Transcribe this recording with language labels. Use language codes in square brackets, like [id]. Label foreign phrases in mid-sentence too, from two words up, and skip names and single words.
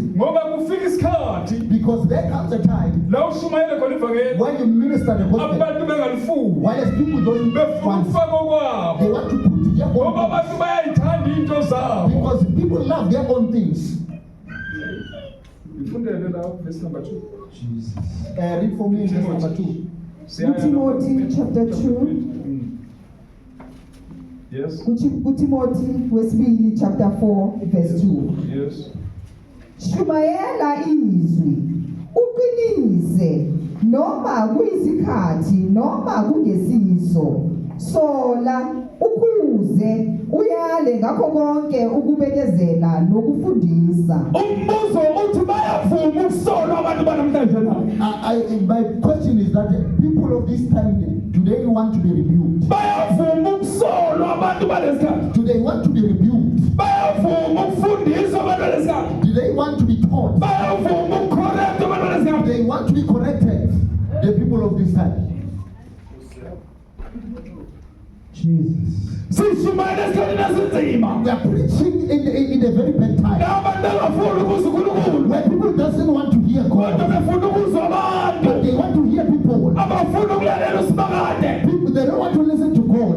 [en] Because there comes a time when you minister the gospel, while people don't want, they want to put their own things. Because people love their own things. Verse number 2. Jesus. Read for me verse number 2. Timothy chapter 2. Yes. Timothy wesibili chapter 4 verse 2. Yes. [zu] Shumayela izwi uqinise noma kuyisikhathi noma kungesiso sola ukuze uyale ngakho konke ukubekezela nokufundisa. Umbuzo uthi bayavuma ukusola abantu banamhlanje na? [en] My question is that people of this time, do they want to be rebuked? [zu] Bayavuma ukusola abantu balesikhathi. [en] Do they want to be rebuked? [zu] Bayavuma ukufundisa abantu balesikhathi. [en] Do they want to be taught? [zu] Bayavuma ukucorrect abantu balesikhathi. [en] Do they want to be corrected? The people of this time. Jesus. We are preaching in a very bad time. Where people doesn't want to hear God. But they want to hear people. People, they don't want to listen to God.